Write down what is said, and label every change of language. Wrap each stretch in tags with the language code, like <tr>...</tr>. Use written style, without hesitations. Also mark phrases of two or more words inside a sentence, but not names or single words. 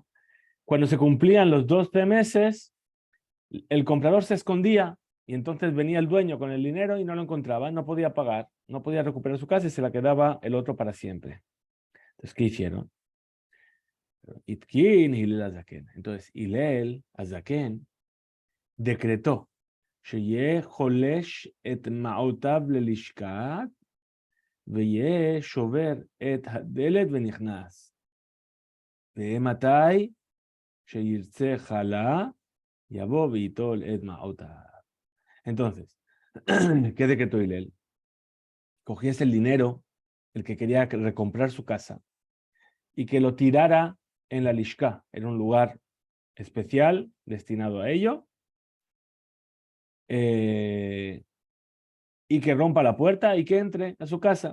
<es>Cuando se cumplían los 12 meses, el comprador se escondía y entonces venía el dueño con el dinero y no lo encontraba, no podía pagar, no podía recuperar su casa y se la quedaba el otro para siempre. Entonces, ¿qué hicieron? Itkin Hillel Azaken. Entonces,</es> <he>Hillel Azaken decretó, שיהיה חולש את מעותיו ללשכה ויהיה שובר את הדלת ונכנס. ומתי שירצה חלה, יבוא וייטול את מעותיו.</he> <es>Entonces, ¿qué decretó Hillel? Cogiese el dinero, el que quería recomprar su casa, y que lo tirara en la lishka, en un lugar especial destinado a ello, y que rompa la puerta y que entre a su casa.</es>